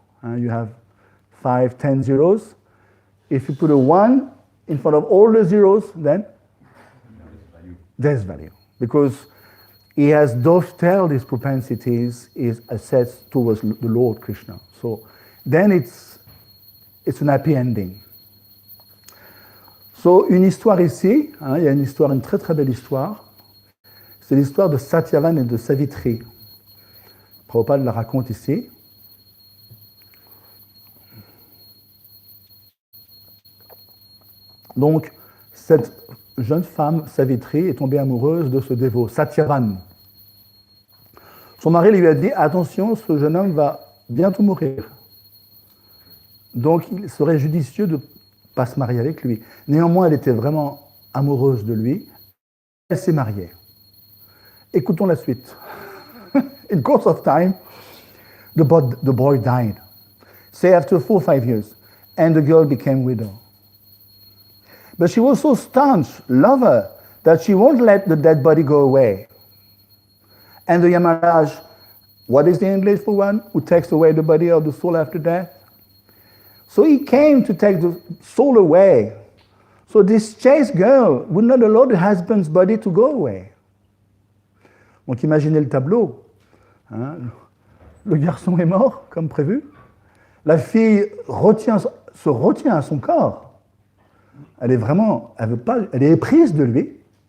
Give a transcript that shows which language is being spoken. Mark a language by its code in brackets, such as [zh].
[en] You have 5, 10 zeros. If you put a 1 in front of all the zeros, then there's value. Because he has dovetailed his propensities, his assets towards the Lord Krishna. So then it's an happy ending. [fr] So, une histoire ici, il y a une très très belle histoire. C'est l'histoire de Satyavan et de Savitri. Prabhupada la raconte ici. Donc, cette jeune femme, Savitri, est tombée amoureuse de ce dévot, Satyavan. Son mari lui a dit, attention, ce jeune homme va bientôt mourir. Donc, il serait judicieux de ne pas se marier avec lui. Néanmoins, elle était vraiment amoureuse de lui. Elle s'est mariée. Écoutons la suite. [en] In course of time, The boy died. Say after 4 or 5 years, and the girl became widow. But she was so staunch, lover, that she won't let the dead body go away. And the Yamaraj, what is the English for one who takes away the body of the soul after death? So he came to take the soul away. So this chaste girl would not allow the husband's body to go away. [fr] Donc imaginez le tableau. Hein? Le garçon est mort, comme prévu. La fille se retient à son corps. Elle est vraiment, elle veut pas, elle est éprise de lui.